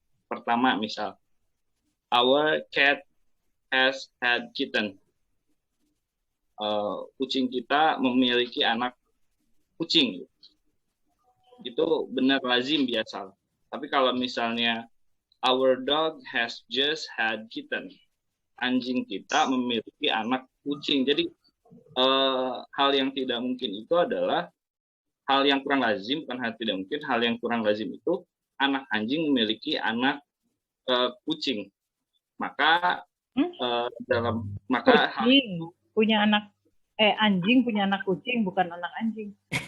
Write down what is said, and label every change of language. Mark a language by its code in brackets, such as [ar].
[id] Pertama, misal, [en] our cat has had kitten. [id] Kucing kita memiliki anak kucing. Itu benar lazim biasa. Tapi kalau misalnya [en] our dog has just had kitten. [id] Anjing kita memiliki anak kucing. Jadi hal yang tidak mungkin itu adalah hal yang kurang lazim, bukan hal tidak mungkin. Hal yang kurang lazim itu anak anjing memiliki anak kucing. Maka kucing punya anak anjing punya anak kucing, bukan anak anjing.